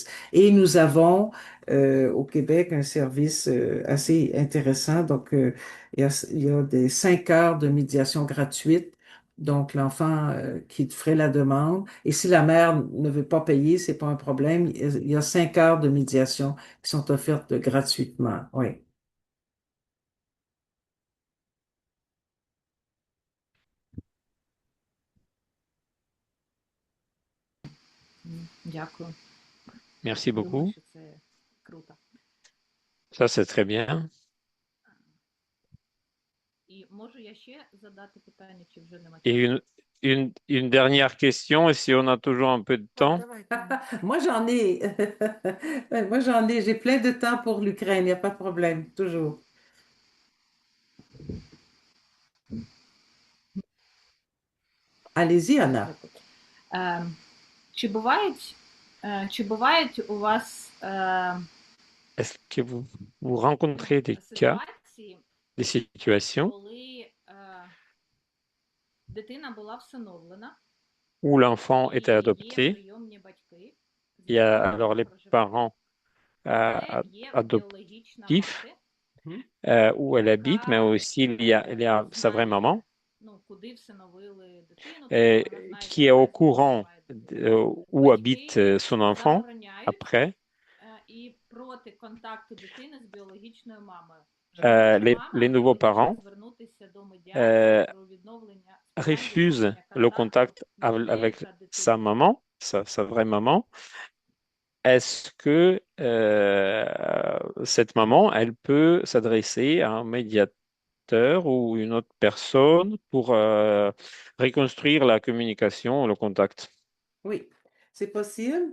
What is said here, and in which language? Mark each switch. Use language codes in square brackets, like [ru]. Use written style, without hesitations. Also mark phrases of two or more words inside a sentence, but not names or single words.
[fr] Et nous avons au Québec un service assez intéressant. Donc, il y a des 5 heures de médiation gratuite. Donc, l'enfant qui ferait la demande. Et si la mère ne veut pas payer, c'est pas un problème. Il y a 5 heures de médiation qui sont offertes gratuitement. Oui. [uk] Дякую. [fr] Merci [uk] Думаю, [fr] beaucoup. [uk] що це круто. [fr] Ça, c'est très bien. [uk] І можу я ще задати питання, чи вже нема [fr] Et [uk] часу? [fr] une dernière question, et si on a toujours un peu de temps. Moi, j'en ai. Moi, j'en ai. J'ai plein de temps pour l'Ukraine. Il n'y a pas de problème. Toujours. Allez-y, Anna. [uk] Чи бувають у вас [fr] Est-ce que vous rencontrez des cas, [uk] ситуації, [fr] des situations [uk] коли дитина була всиновлена, [fr] où l'enfant [uk] і [fr] était [uk] є [fr] adopté, [uk] прийомні батьки, з [fr] il y a [uk] якими [fr] alors [uk] вона [fr] les [uk] проживає, [fr] parents [uk] але є біологічна [fr] adoptifs [uk] мати, [fr] où elle habite, mais [uk] яка [fr] aussi il y a sa vraie [uk] знає, [fr] maman [uk] куди всиновили дитину, тобто вона знає, [fr] qui [uk] що [fr] est au [uk] наразі [fr] courant [uk] проживає дитина. [fr] où habite [uk] Батьки [fr] son enfant [uk] забороняють [fr] après. [uk] і проти контакту дитини з біологічною мамою. [fr] Les, [uk] Біологічна мама [fr] les nouveaux [uk] вирішує [fr] parents [uk] звернутися до медіації euh, про відновлення, [fr] refusent [uk] відновлення [fr] le [uk] контакту [fr] contact [uk] між нею [fr] avec [uk] та [fr] sa [uk] дитиною. [fr] maman, sa vraie maman. Est-ce que cette maman, elle peut s'adresser à un médiateur ou une autre personne pour reconstruire la communication, le contact? Oui, c'est possible.